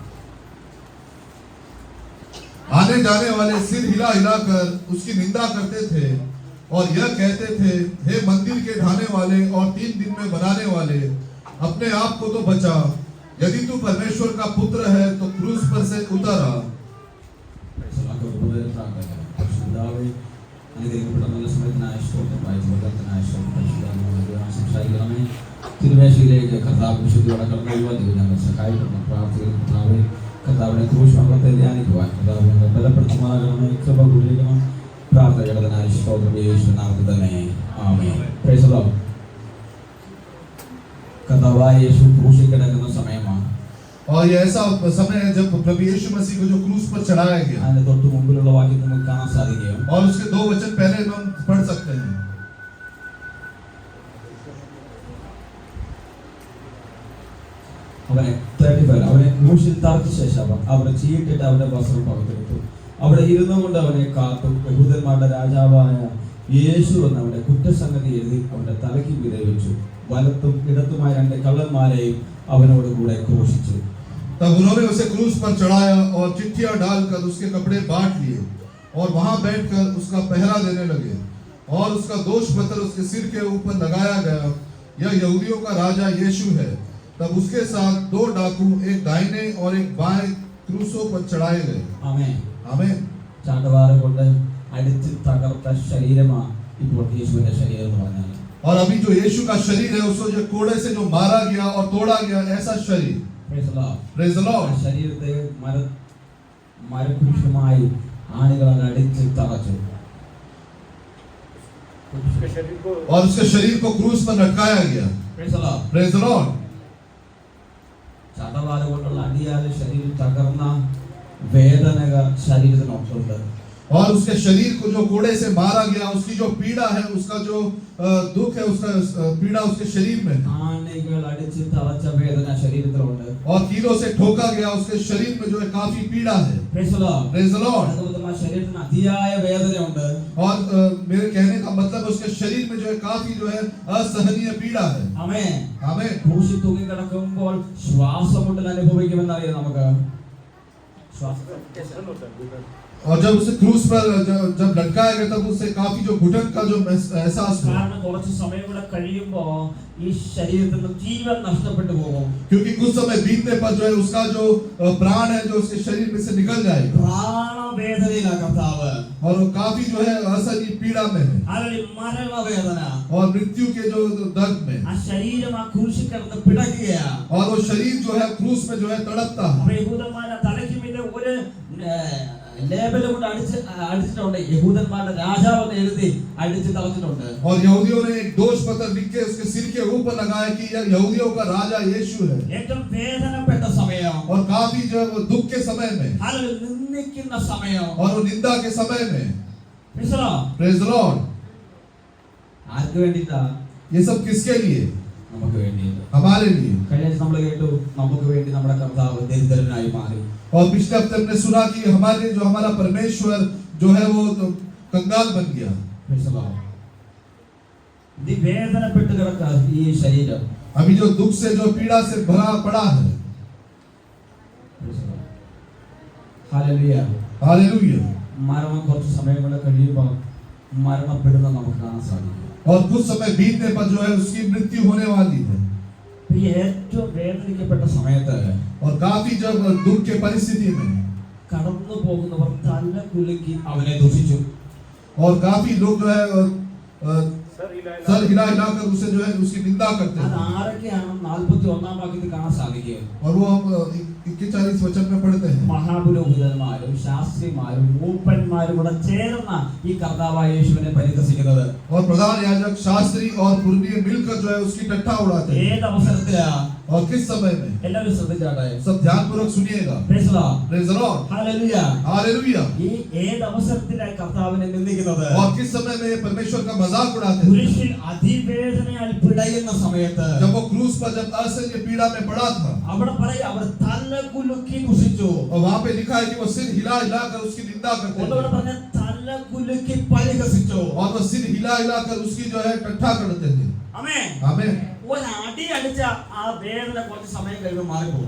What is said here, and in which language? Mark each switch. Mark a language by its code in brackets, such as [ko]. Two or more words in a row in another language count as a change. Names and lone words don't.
[hi] आने जाने वाले सिर हिला हिला कर उसकी निंदा करते थे और यह कहते थे, हे मंदिर के ढाने वाले और 3 दिन में बनाने वाले, अपने आप को तो बचा, यदि तू परमेश्वर का पुत्र है तो क्रूस पर से उतर आ। [ml] തിരുമേശയിലേക്ക് കർത്താവ് വിശുദ്ധിയോടെ കടന്നു വരുവാൻ ഞങ്ങൾ സഹായിക്കണം. പ്രാർത്ഥിക്കുന്നു കർത്താവിനെ ക്രൂശ് അമർത്തെ ധ്യാനിക്കുവാൻ കർത്താവിനെ ബലപ്പെടുത്തുമാകണമേ, കൃപ കുടിക്കണം. പ്രാർത്ഥനകളതിനായി സ്തോത്രം യേശുവിന്റെ നാമത്തിൽ തന്നെ ആമേൻ. [en] Praise the Lord. [ml] കർത്താവായ യേശു ക്രൂശിൽ കിടക്കുന്ന സമയമാണ്. [hi] और ये ऐसा समय है जब प्रभु यीशु मसीह को जो क्रूस पर चढ़ाया गया। [ml] അതിന്റെ തൊട്ട് മുമ്പിലുള്ള വാക്യം നമുക്ക് കാണാൻ സാധിക്കും. [hi] और उसके 2 वचन पहले हम पढ़ सकते हैं। [ml] അവനെ 35 അവനെ ക്രൂശിൽ തറച്ച ശേഷം അവരെ ചീട്ടിട്ട് അവന്റെ വസ്ത്രം പകർത്തെടുത്തു. അവിടെ ഇരുന്നു കൊണ്ട് അവനെ കാത്തു. യഹൂദന്മാരുടെ രാജാവായ യേശു എന്നവന്റെ കുറ്റസംഗതി എഴുതി അവന്റെ തലയ്ക്ക് മീതെ വെച്ചു. വലത്തും ഇടത്തുമായ 2 കള്ളന്മാരെയും അവനോട് കൂടെ ക്രൂശിച്ചു. [hi] तब उन्होंने उसे क्रूस पर चढ़ाया और चिट्ठियां डालकर उसके कपड़े बांट लिए और वहां बैठकर उसका पहरा देने लगे और उसका दोष पत्र उसके सिर के ऊपर लगाया गया, यह यहूदियों का राजा यीशु है। तब उसके साथ 2 डाकू एक दाहिने और एक बाएं क्रूसों पर चढ़ाए गए। [ml] ആമേൻ. [hi] आमीन। [ml] ചാട്ടവാറ് കൊണ്ട് അടിച്ച് തകർത്ത ശരീരമാണ് ഇപ്പോൾ യേശുവിന്റെ ശരീരം എന്ന് പറഞ്ഞാൽ. [hi] और अभी जो यीशु का शरीर है उसको जो कोड़े से जो मारा गया और तोड़ा गया, ऐसा शरीर। [en] Praise the Lord. [ml] ശരീരത്തെ മരക്കുരിശുമായി ആണികളാൽ അടിച്ച് തറച്ചു. [hi] और उसके शरीर को क्रूस पर लटकाया गया। [en] Praise the Lord. [ml] ചാട്ടവാറ് കൊണ്ടുള്ള അടിയാൽ ശരീരം തകർന്ന വേദനകൾ ശരീരത്തിനുണ്ട്. [hi] और उसके शरीर को जो कोड़े से मारा गया, उसकी जो पीड़ा है, उसका जो दुख है, उसका पीड़ा उसके शरीर में। [ml] ആണികൾ അടിച്ച് തറച്ച വേദന ശരീരത്തിലുണ്ട്. [hi] और कीलों से ठोका गया उसके शरीर में जो है काफी पीड़ा है। [en] Praise the Lord. Praise the Lord। [ml] അതുപോലെ ശരീരത്തിന് അതിയായ വേദനയുണ്ട്. [hi] और मेरे कहने का मतलब उसके शरीर में जो है काफी जो है असहनीय पीड़ा है। [ml] ആമേൻ. [hi] आमीन। [ml] ക്രൂശിൽ തൂങ്ങി കിടക്കുമ്പോൾ ശ്വാസമുട്ടൽ അനുഭവിക്കുമെന്ന് അറിയാം നമുക്ക്. [hi] और जब उसे क्रूस पर जब लटकाया गया तब उससे काफी जो घुटन का जो एहसास हुआ। [ml] കാരണം കുറച്ച് സമയം കൂടെ കഴിയുമ്പോൾ ഈ ശരീരത്തിന് ജീവൻ നഷ്ടപ്പെട്ടു പോകും. [hi] क्योंकि कुछ समय बीतने पर जो है उसका जो प्राण है जो उसके शरीर में से निकल जाएगा। [ml] പ്രാണവേദനയിലാണ് കർത്താവ്. [hi] और वो काफी जो है असहनीय पीड़ा में है। [ml] അല്ലെങ്കിൽ മരണവേദന. [hi] और मृत्यु के जो दर्द में। [ml] ആ ശരീരം ആ ക്രൂശിൽ കിടന്ന് പിടയ്ക്കുകയാണ്. [hi] और वो शरीर जो है क्रूस में जो है तड़पता है। [ml] യഹൂദന്മാരുടെ തലയ്ക്ക് മീതെ ഒരു ലേബൽ കൊണ്ട് അടിച്ചിട്ടുണ്ട്. യഹൂദന്മാരുടെ രാജാവ് എന്ന് എഴുതി അടിച്ച് തളച്ചിട്ടുണ്ട്. [hi] और यहूदियों ने एक दोष पत्र लिख के उसके सिर के ऊपर लगाया कि यह यहूदियों का राजा यीशु है। [ml] ഏറ്റവും വേദനപ്പെട്ട സമയം. [hi] और काफी जो है वो दुख के समय में। [ml] നിന്ദിക്കുന്ന സമയം. [hi] और वो निंदा के समय में। [en] Praise the Lord. [ml] ആർക്ക് വേണ്ടിട്ടാ? [hi] ये सब किसके लिए? [ml] നമുക്ക് വേണ്ടിയിട്ട്. [hi] हमारे लिए। [ml] കഴിഞ്ഞ നമ്മൾ കേട്ടു നമുക്ക് വേണ്ടി നമ്മുടെ കർത്താവ് ദരിദ്രനായി മാറി. [hi] और पिछले हफ्ते हमने सुना कि हमारे जो हमारा परमेश्वर जो है वो तो कंगाल बन गया। [ml] ഇത് വേദനപ്പെട്ട് കിടക്കുക ഈ ശരീരം. [hi] अभी जो दुख से जो पीड़ा से भरा पड़ा है। हालेलुया। हालेलुया। [ml] മരണം കുറച്ച് സമയം കൂടെ കഴിയുമ്പോൾ മരണപ്പെടുന്ന നമുക്ക് കാണാൻ സാധിക്കും. [hi] और कुछ समय बीतने पर जो है उसकी मृत्यु होने वाली है। [ml] ഏറ്റവും വേദനിക്കപ്പെട്ട സമയത്ത് [hi] और काफी जब दुख के परिस्थिति में [ml] കടന്നു പോകുന്നവർ തല കുലുക്കി അവനെ ദുഷിച്ചു. [hi] और काफी लोग जो है सर हिला हिला कर उसे जो है उसकी निंदा करते हैं। [ml] ആരൊക്കെയാണ് 41 വാക്യത്തിൽ കാണാൻ സാധിക്കുക. [hi] और वो हम 41 वचन में पढ़ते हैं। [ml] മഹാപുരോഹിതന്മാരും ശാസ്ത്രിമാരും മൂപ്പന്മാരും കൂടെ ചേർന്ന ഈ കർത്താവായ യേശുവിനെ പരിഹസിക്കുന്നത്. [hi] और प्रधान याजक शास्त्री और पुरनिये मिलकर जो है उसकी टट्टा उड़ाते हैं। [ml] ഏത് അവസരത്തിലാ? [hi] और किस समय में? [ml] എല്ലാവരും ശ്രദ്ധിച്ചാട്ടെ. [hi] सब ध्यानपूर्वक सुनिएगा। [en] Praise the Lord. Praise the Lord. Hallelujah. Hallelujah. [ml] ഈ ഏത് അവസരത്തിലാണ് കർത്താവിനെ നിന്ദിക്കുന്നത്? [hi] और किस समय में ये परमेश्वर का मजाक उड़ाते हैं? [ml] കുരിശിൽ അതിവേദനയാൽ പിടയുന്ന സമയത്ത് [hi] जब वो क्रूस पर जब असह्य पीड़ा में पड़ा था। [ml] അവിടെ പറയും അവർ തല കുലുക്കി ദുഷിച്ചു. [hi] और वहां पे लिखा है कि वो सिर हिला हिला कर उसकी निंदा करते [ml] ഒന്നുകൂടെ [hi] हैं। [ml] പറഞ്ഞ തല കുലുക്കി പരിഹസിച്ചു. [hi] और वो सिर हिला हिला कर उसकी जो है टट्ठा करते थे. [ml] ആമേൻ. [hi] आमीन. [ml] ഒരു അടി അടിച്ച ആ വേദന കുറച്ച് സമയം കഴിയുമ്പോൾ മാറിപ്പോകും.